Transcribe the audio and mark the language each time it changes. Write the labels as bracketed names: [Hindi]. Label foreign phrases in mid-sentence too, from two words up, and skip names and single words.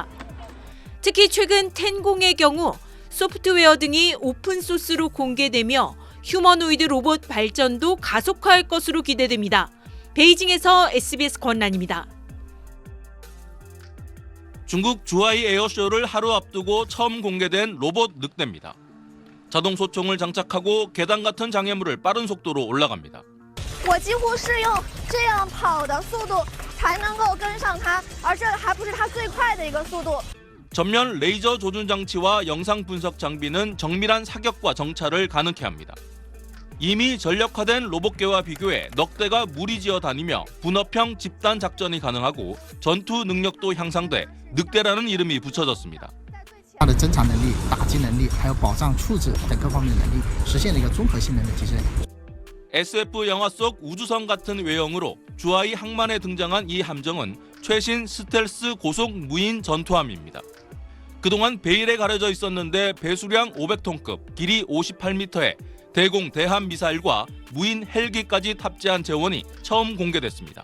[Korean] 특히 최근 텐공의 경우 소프트웨어 등이 오픈소스로 공개되며 휴머노이드 로봇 발전도 가속화할 것으로 기대됩니다. 베이징에서 SBS 권란입니다. 중국 주하이 에어쇼를 하루 앞두고 처음 공개된 로봇 늑대입니다. 자동 소총을 장착하고 계단 같은 장애물을 빠른 속도로 올라갑니다. [Chinese] 我几乎是用这样跑的速度才能够跟上它，而这还不是它最快的一个速度。 [Korean] 전면 레이저 조준 장치와 영상 분석 장비는 정밀한 사격과 정찰을 가능케 합니다. 이미 전력화된 로봇계와 비교해 넉대가 무리지어 다니며 분업형 집단 작전이 가능하고 전투 능력도 향상돼 늑대라는 이름이 붙여졌습니다. [Chinese] 它的侦查能力、打击能力，还有保障处置等各方面的能力，实现了一个综合性能的提升。 [Korean] SF 영화 속 우주선 같은 외형으로 주하이 항만에 등장한 이 함정은 최신 스텔스 고속 무인 전투함입니다. 그동안 베일에 가려져 있었는데 배수량 500톤급, 길이 58m의 대공 대함 미사일과 무인 헬기까지 탑재한 재원이 처음 공개됐습니다.